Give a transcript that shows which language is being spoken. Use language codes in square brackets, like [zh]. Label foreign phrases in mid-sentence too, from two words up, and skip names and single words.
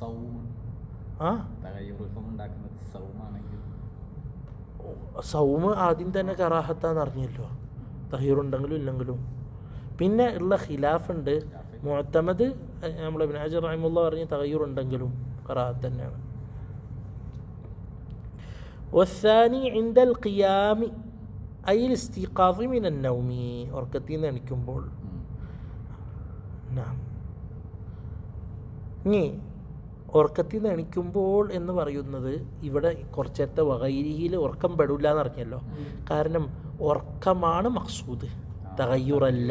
[ml] സൗമ് ആദ്യം തന്നെ കറാഹത്താന്ന് അറിഞ്ഞല്ലോ, തഹീറുണ്ടെങ്കിലും ഇല്ലെങ്കിലും. പിന്നെ ഉള്ള ഖിലാഫുണ്ട്. മുഅത്തമദ് നമ്മൾ ഇബ്നു ഹജർ റഹിമഹുല്ലാഹ് പറഞ്ഞ തഗയ്യുറുണ്ടെങ്കിലും കറാഹത്ത് തന്നെയാണ്. [ar] والثاني عند القيام أي الاستيقاظ من النوم, [ml] ഉറക്കത്തിൽ നിന്ന് എണീക്കുമ്പോൾ. ഇനി ഉറക്കത്തിൽ നിന്ന് എണീക്കുമ്പോൾ എന്ന് പറയുന്നത് ഇവിടെ കുറച്ചേരത്തെ വഗൈരിയിൽ ഉറക്കം പെടില്ല എന്ന് അറിഞ്ഞല്ലോ. കാരണം ഉറക്കമാണ് മഖ്സൂദ്, തഗയ്യുറല്ല.